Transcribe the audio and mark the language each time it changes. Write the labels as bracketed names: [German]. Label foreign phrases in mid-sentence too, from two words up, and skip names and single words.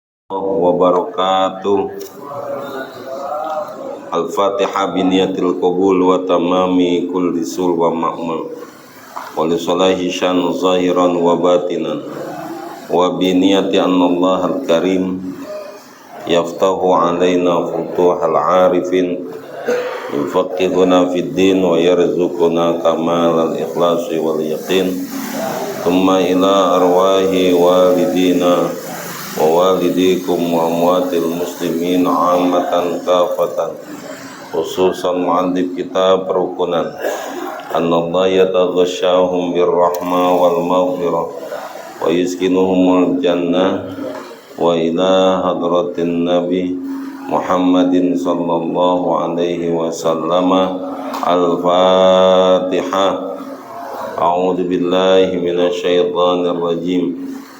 [Arabic] wabarakatuh. الفاتحة بنية القبول وتمام كل سول ومأمول ولصلاح الشأن ظاهرا وباطنا وبنية أن الله الكريم يفتح علينا فتوح العارفين يفقهنا في الدين و يرزقنا كمال الإخلاص واليقين ثم إلى أرواح والدينا ووالديكم وأموات المسلمين عامة كافة خصوصا مؤلف كتاب ركنا أن الله يتغشاهم بالرحمة والمغفرة ويسكنهم الجنة وإلى حضرة النبي محمد صلى الله عليه وسلم. Al-Fatihah. أعوذ بالله من الشيطان الرجيم.